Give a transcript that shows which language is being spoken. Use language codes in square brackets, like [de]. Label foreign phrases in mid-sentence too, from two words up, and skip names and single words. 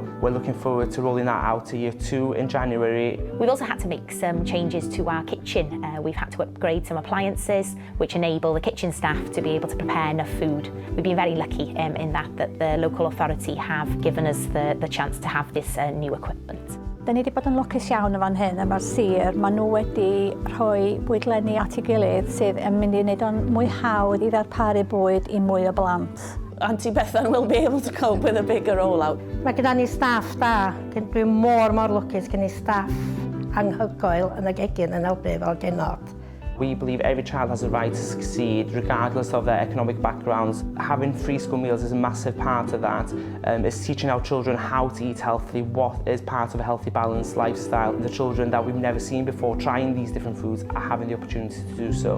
[en] We're looking forward to rolling that out to year 2 in January. We've also had to make some changes to our kitchen. We've had to upgrade some appliances which enable the kitchen staff to be able to prepare enough food. We've been very lucky in that the local authority have given us the chance to have this new equipment. [cy] Da ni wedi bod yn lwcus iawn yn fan hyn, a mae'r sir, maen nhw wedi rhoi bwydlenni at ei gilydd sydd yn mynd i wneud o'n mwy hawdd i ddarparu bwyd i mwy o blant. [en] Auntie Bethan will be able to cope with a bigger rollout. [cy] Mae gyda ni staff da. Dwi'n mor lwcus gen i staff anhygoel yn y gegin yn helpu fel gynradd. [en] We believe every child has a right to succeed, regardless of their economic backgrounds. Having free school meals is a massive part of that. It's teaching our children how to eat healthily, what is part of a healthy, balanced lifestyle. The children that we've never seen before trying these different foods are having the opportunity to do so.